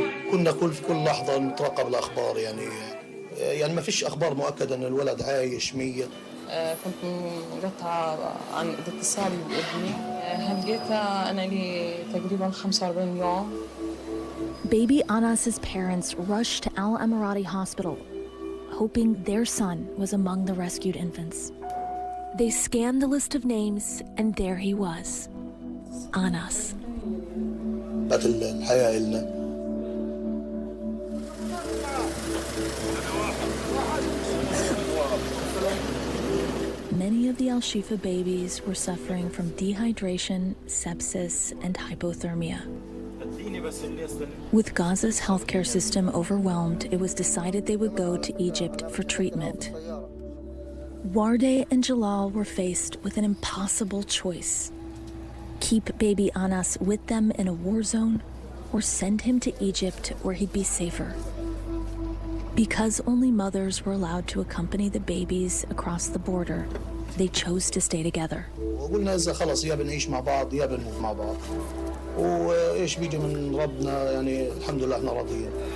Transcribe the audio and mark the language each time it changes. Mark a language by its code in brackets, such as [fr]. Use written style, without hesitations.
[ar] كنا في كل لحظة نترقب الأخبار يعني ما فيش أخبار مؤكدة أن الولد عايش 100. كنت مقطعة عن اتصالي بابني. هلقيتها أنا لي تقريبا 45 يوم. [en] Baby Anas's parents rushed to Al Emirati Hospital, hoping their son was among the rescued infants. They scanned the list of names, and there he was, Anas. [ar] بقت الحياة إلنا. [en] Many of the Al-Shifa babies were suffering from dehydration, sepsis, and hypothermia. With Gaza's healthcare system overwhelmed, it was decided they would go to Egypt for treatment. Warde and Jalal were faced with an impossible choice. Keep baby Anas with them in a war zone, or send him to Egypt where he'd be safer. Because only mothers were allowed to accompany the babies across the border, they chose to stay together. [ar] وقلنا إذا خلص يا بنعيش مع بعض يا بنموت مع بعض. وإيش بيجي من ربنا يعني الحمد لله إحنا راضيين.